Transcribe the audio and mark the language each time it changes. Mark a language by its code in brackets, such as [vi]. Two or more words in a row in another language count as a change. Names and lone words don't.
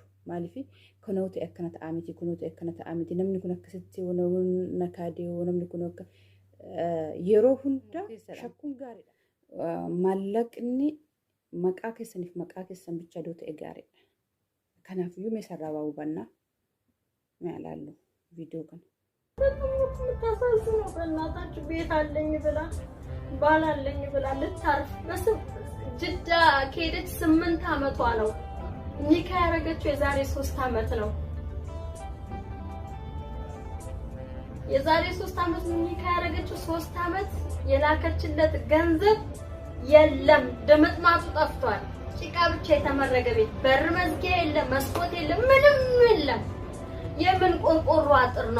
[om] Maaliif kunoota akkana ta'a miti kunoota akkana ta'a miti namni kun akkasitti nakaadee namni kun akka yeroo hunda shakkuun gaariidha. Maallaqni maqaa keessaniif maqaa keessan bicha doo ta'e gaariidha. Kanaafiyyuu mee sarraa waa hubannaa mee ilaallu viidiyoo kana. [am] ታሳዝኑ በእናታችሁ ቤት አለኝ ብላ ባል አለኝ ብላ ልታርፍ ጅዳ ከሄደች 8 አመቷ ነው። ኒካ ያረገችው የዛሬ 3 አመት ነው። የዛሬ 3 አመት ኒካ ያረገችው 3 አመት የላከችለት ገንዘብ የለም። ደመጥማጡ ጠፍቷል። ጭቃ ብቻ የተመረገ ቤት በር መዝጊያ የለም፣ መስኮት የለም፣ ምንም የለም። የምን ቆርቆሮ አጥር ነው?